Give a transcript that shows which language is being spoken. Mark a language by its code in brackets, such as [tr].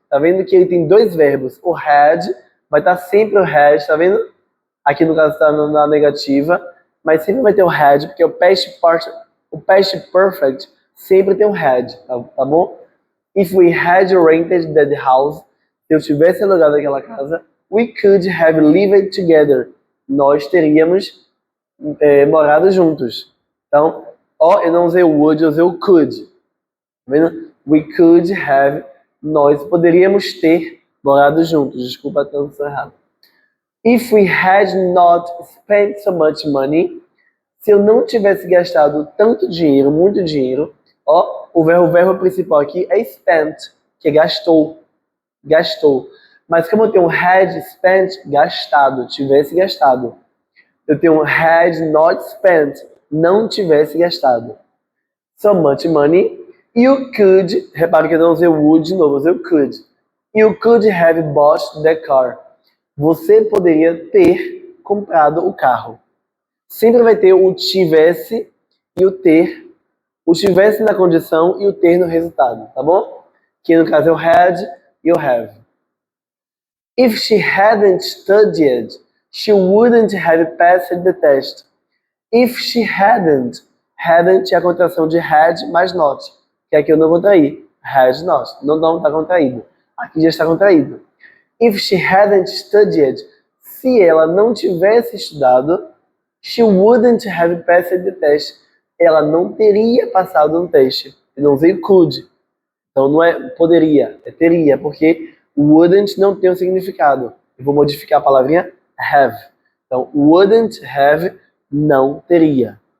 [pt] Tá vendo que ele tem dois verbos. O had vai estar sempre o had, tá vendo? Aqui no caso está na negativa, mas sempre vai ter o had, porque o past perfect sempre tem o had, tá bom? [en] If we had rented that house, [pt] se eu tivesse alugado aquela casa, [en] we could have lived together. [pt] Nós teríamos morado juntos. Então, eu não usei o would, eu usei o could. Tá vendo? [en] We could have, [pt] nós poderíamos ter morado juntos. Desculpa a tradução errada. [en] If we had not spent so much money, [pt] se eu não tivesse gastado tanto dinheiro, muito dinheiro, o verbo principal aqui é spent, que é gastou. Gastou. Mas como eu tenho had spent, gastado, tivesse gastado. Eu tenho had not spent, não tivesse gastado. [en] So much money, you could, [pt] repara que eu não usei would de novo, eu usei o could. [en] You could have bought the car. [pt] Você poderia ter comprado o carro. Sempre vai ter o tivesse e o ter. O tivesse na condição e o ter no resultado, tá bom? Que no caso é o had e o have. [en] If she hadn't studied, she wouldn't have passed the test. If she hadn't [pt] é a contração de had mais not, que aqui eu não contraí. Had not, não está contraído. Aqui já está contraído. [en] If she hadn't studied, [pt] se ela não tivesse estudado, [en] she wouldn't have passed the test. [pt] Ela não teria passado no teste. Eu não usei could. Então não é poderia, é teria, porque wouldn't não tem um significado. Eu vou modificar a palavrinha have. Então, [en] wouldn't have, [pt] não teria.